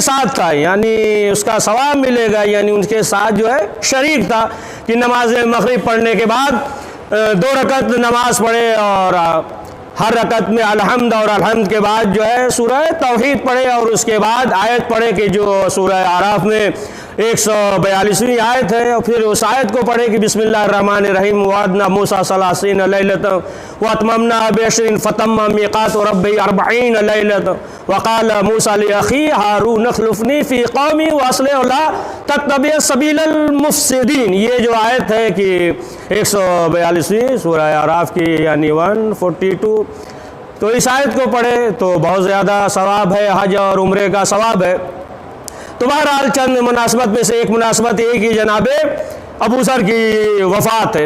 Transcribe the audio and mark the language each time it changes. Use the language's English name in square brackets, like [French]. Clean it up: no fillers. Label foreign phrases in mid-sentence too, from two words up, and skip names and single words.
[Hindi] साथ था, यानी उसका सवाब मिलेगा, यानी उनके साथ जो है शरीक था कि नमाज मगरिब पढ़ने के बाद 2 रकत नमाज पढ़े और हर रकत में अलहम्द और अलहम्द के बाद जो है सूरह तौहीद पढ़े और उसके बाद आयत पढ़े कि जो सूरह आराफ में 142वीं आयत है, और फिर उस आयत को पढ़े कि [Arabic] بسم الله الرحمن الرحيم وعدنا موسى ثلاثين ليلة و أتممنا بعشر فتم ميقات ربي أربعين ليلة و قال موسى لأخي هارون اخلفني في قومي و أصلح لا تتبع سبيل المفسدين. [Hindi] ये जो आयत है कि 142वीं सूरह आराफ की यानी 142, तो इस आयत को पढ़े तो बहुत ज़्यादा सवाब है, हज और उम्रे का सवाब है। तो बहरहाल चंद मुनासबत में से एक मुनासबत ये कि जनाबे अबू ज़र की वफ़ात है।